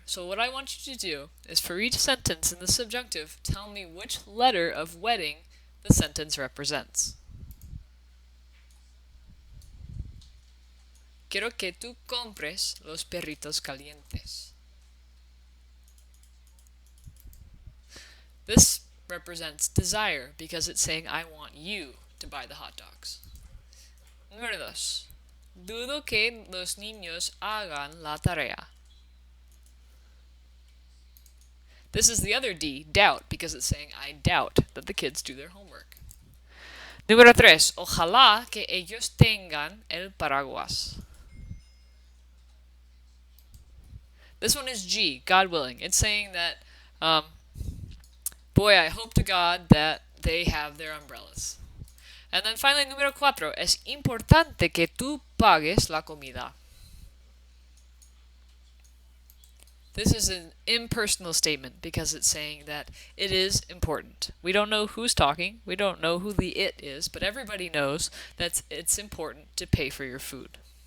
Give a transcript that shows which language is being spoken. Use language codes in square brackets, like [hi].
[en] So what I want you to do is for each sentence in the subjunctive, tell me which letter of wedding the sentence represents. [es] Quiero que tú compres los perritos calientes. [en] This represents desire because it's saying I want you to buy the hot dogs. [es] Número 2. Dudo que los niños hagan la tarea. [en] This is the other D, doubt, because it's saying I doubt that the kids do their homework. [es] Número 3. Ojalá que ellos tengan el paraguas. [en] This one is G, God willing. It's saying that, boy, I hope to God that they have their umbrellas. And then finally, número 4. [es] Es importante que tú pagues la comida. [en] This is an impersonal statement because it's saying that it is important. We don't know who's talking, we don't know who the it is, but everybody knows that it's important to pay for your food.